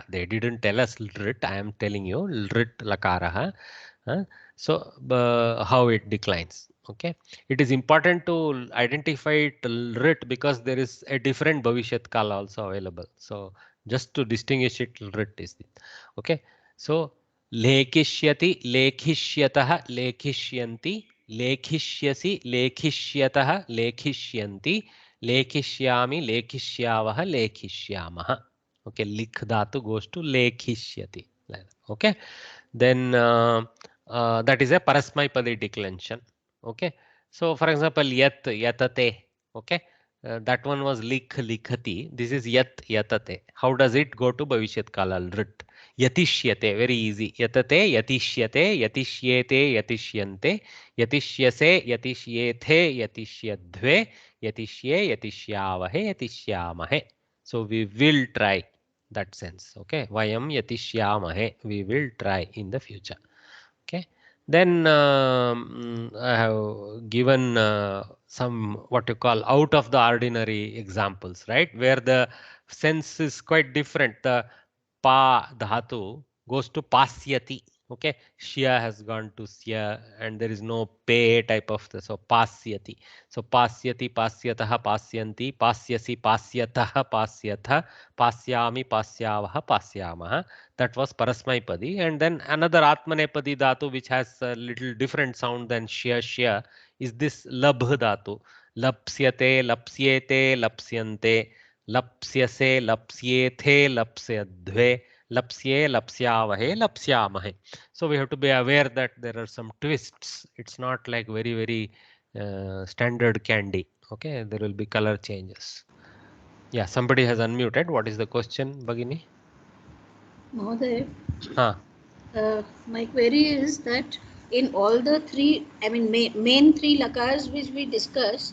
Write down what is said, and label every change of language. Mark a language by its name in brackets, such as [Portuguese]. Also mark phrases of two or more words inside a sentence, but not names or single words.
[English] They didn't tell us Lrit, I am telling you Lrit Lakaraha. So how it declines. Okay. It is important to identify it Lrit because there is a different [Sanskrit] भविष्यत् काल [English] also available. So just to distinguish it, Lrit is it. Okay. [Sanskrit] So लेखिष्यति, लेखिष्यतः, लेखिष्यन्ति, लेखिष्यसि, लेखिष्यतः, लेखिष्यन्ति, लेखिष्यामि, लेखिष्यावः, लेखिष्यामः. [English] Okay, [Sanskrit] लिख् धातु [English] goes to Lekhishyati. Okay. Then that is a Parasmaipadi declension. Okay. So for example, [Sanskrit] यत्, यतते. [English] Okay. That one was [Sanskrit] लिख्, लिखति. [English] This is [Sanskrit] यत्, यतते. [English] How does it go to [Sanskrit] भविष्यत् काल? [English] Lrit. Yatishyate. Very easy. [Sanskrit] यतते, यतिष्यते, यतिष्येते, यतिष्यन्ते, यतिष्यसे, यतिष्येथे, यतिष्यध्वे, यतिष्ये, यतिष्यावहे, यतिष्यामहे. [English] So we will try that sense. [Sanskrit] Okay. वयं यतिष्यामहे. [English] We will try in the future. Okay. Then I have given some what you call out of the ordinary examples, right? Where the sense is quite different. The [Sanskrit] पा धातु [English] goes to pasyati. Okay, shya has gone to sya, and there is no pay type of the, so pasyati. So [Sanskrit] पश्यति, पश्यतः, पश्यन्ति, पश्यसि, पश्यतः, पश्यथ, पश्यामि, पश्यावः, पश्यामः. [English] That was Parasmaipadi. And then another Atmanepadi dhatu which has a little different sound than shya shya is this [Sanskrit] लभ् धातु. लप्स्यते, लप्स्येते, लप्स्यन्ते, लप्स्यसे, लप्स्येथे, लप्स्यध्वे, लप्स्ये, लप्स्यावहे, लप्स्यामहे. [English] So we have to be aware that there are some twists. It's not like very, very standard candy. Okay, there will be color changes. Yeah, somebody has unmuted. What is the question, Bhagini? Mahoday, Huh. my query is that in all the three, I mean, main three lakars which we discussed,